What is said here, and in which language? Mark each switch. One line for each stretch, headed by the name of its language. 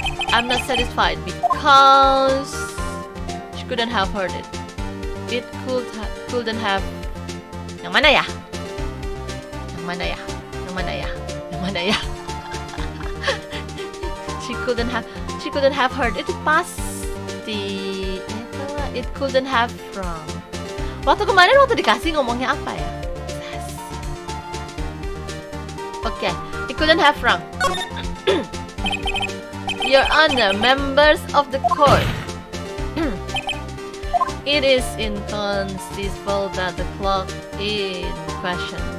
English: I'm not satisfied because she couldn't have heard it. It couldn't have.
Indonesian: Yang mana ya? Yang mana ya? Yang mana ya? Yang mana ya?
English: She couldn't have heard it.
Indonesian: Pasti.
English: It couldn't have from.
Indonesian: Waktu kemarin dikasih ngomongnya apa ya?
English: Okay, it couldn't have from. Your Honor, members of the court. It is inconceivable that the clock in question.